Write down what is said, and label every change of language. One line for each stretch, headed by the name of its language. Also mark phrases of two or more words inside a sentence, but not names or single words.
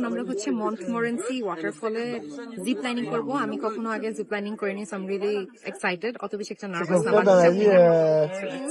Bangla: আমরা হচ্ছে মন্টমোরেন্সি ওয়াটারফলে
English: zip lining
Bangla: করবো। আমি কখনো আগে
English: zip lining
Bangla: করিনি,
English: so I am really excited.
Bangla: অত বেশি একটা
French: C'est
Bangla: নার্ভাস
French: comme
Bangla: না
French: ça dans la vie,
English: Let's